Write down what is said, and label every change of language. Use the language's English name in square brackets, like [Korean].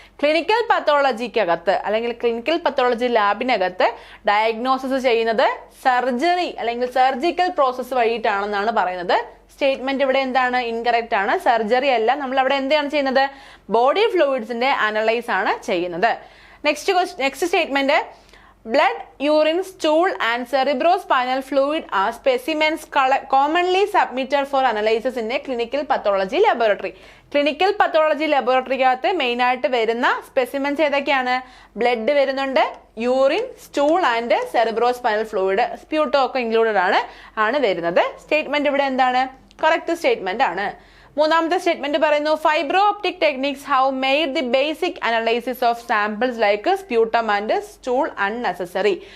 [Malayalam] Clinical പത്തോളജിക്കകത്ത് അല്ലെങ്കിൽ clinical pathology ലാബിനകത്ത് diagnosis ചെയ്യുന്നത് surgery അല്ലെങ്കിൽ സർജിക്കൽ പ്രോസസ്സ് വഴിയിട്ടാണെന്നാണ് പറയുന്നത്. സ്റ്റേറ്റ്മെന്റ് ഇവിടെ എന്താണ്? ഇൻകറക്റ്റ് ആണ്. സർജറി അല്ല, നമ്മൾ അവിടെ എന്താണ് ചെയ്യുന്നത്? ബോഡി ഫ്ലൂയിഡ്സിന്റെ അനലൈസ് ആണ് ചെയ്യുന്നത്. [English] Next statement, blood, urine, stool and cerebrospinal fluid are specimens commonly submitted for analysis in a clinical pathology laboratory. [Malayalam] Clinical pathology ലബോറട്ടറിക്കകത്ത് main ആയിട്ട് വരുന്ന സ്പെസിമെൻസ് ഏതൊക്കെയാണ്? ബ്ലഡ് വരുന്നുണ്ട്, urine, stool and cerebrospinal fluid, സ്പ്യൂട്ടോ ഒക്കെ included ആണ് വരുന്നത്. Statement ഇവിടെ എന്താണ്? Correct statement ആണ്. മൂന്നാമത്തെ സ്റ്റേറ്റ്മെന്റ് പറയുന്നു, [English] Fibro optic techniques have made the basic analysis of samples like sputum and stool unnecessary.